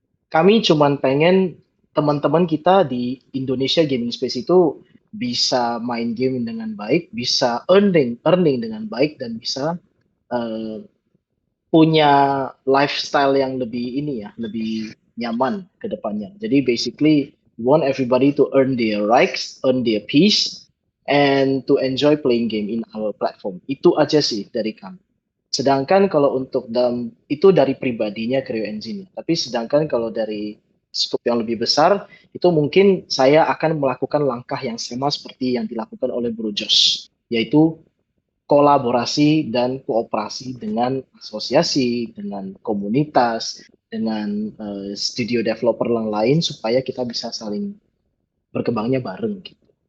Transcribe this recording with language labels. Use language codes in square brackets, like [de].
[id] Kami cuman pengen teman-teman kita di Indonesia gaming space itu bisa main game dengan baik, bisa earning dengan baik, dan bisa punya lifestyle yang lebih ini ya, lebih nyaman ke depannya. [en] Jadi basically we want everybody to earn their rights, earn their peace, and to enjoy playing game in our platform. [id] Itu aja sih dari kami. Sedangkan kalau untuk itu dari pribadinya Creo Engine. Tapi sedangkan kalau dari scope yang lebih besar, itu mungkin saya akan melakukan langkah yang sama seperti yang dilakukan oleh Bro Josh, yaitu kolaborasi dan kooperasi dengan asosiasi, dengan komunitas, dengan studio developer yang lain supaya kita bisa saling berkembangnya bareng gitu.